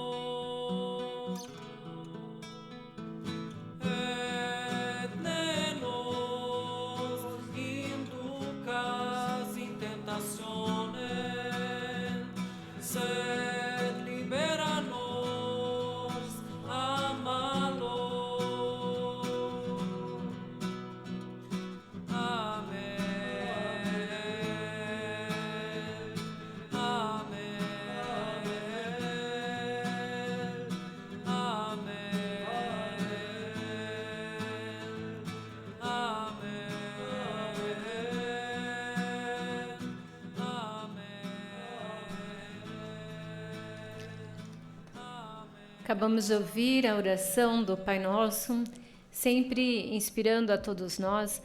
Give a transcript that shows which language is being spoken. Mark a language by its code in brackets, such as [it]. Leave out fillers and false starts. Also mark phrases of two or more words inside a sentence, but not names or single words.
[la] Et ne nos inducas in tentationem, sed libera nos a malo. Amen. Amen. Amen. [pt] Acabamos de ouvir a oração do Pai Nosso, sempre inspirando a todos nós.